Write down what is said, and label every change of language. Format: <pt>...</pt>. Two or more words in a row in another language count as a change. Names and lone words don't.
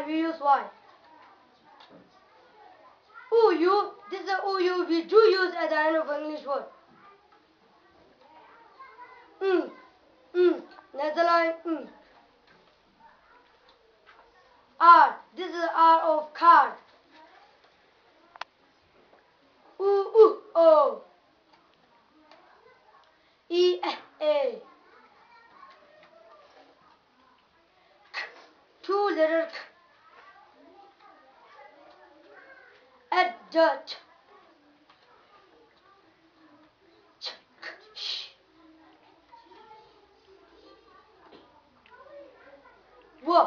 <en>We use Y. U, you. This is a U, you. We do use at the end of an English word. Netherlands. R. This is R of car. O. E, A. Two letter K. Adult. Wo.</en>